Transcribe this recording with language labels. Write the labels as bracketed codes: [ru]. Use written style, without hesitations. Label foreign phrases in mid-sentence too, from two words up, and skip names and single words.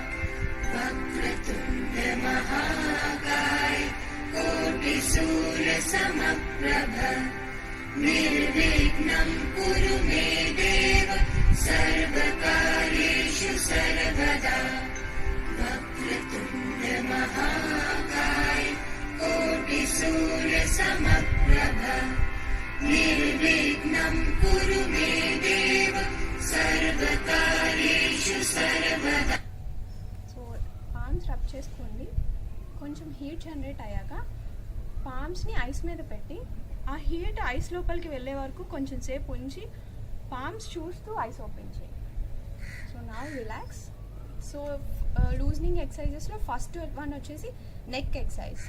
[sa] वक्रतुण्ड महाकाय कोटि सूर्य समप्रभ निर्विघ्नं कुरु मे देव सर्वकार्येषु सर्वदा. वक्रतुण्ड महाकाय कोटि सूर्य समप्रभ निर्विघ्नं कुरु मे देव सर्वकार्येषु सर्वदा. [te] సో [en] palms rub [te] చేసుకోండి. కొంచెం [en] heat generate [te] అయ్యాక పామ్స్ని ఐస్ మీద పెట్టి ఆ [en] heat eyes [te] లోపలికి వెళ్ళే వరకు కొంచెం సేపు ఉంచి పామ్స్ చూస్తూ [en] eyes open [te] చేయండి. [en] so now relax. [te] సో [en] loosening exercises first one [te] వచ్చేసి [en] neck exercise.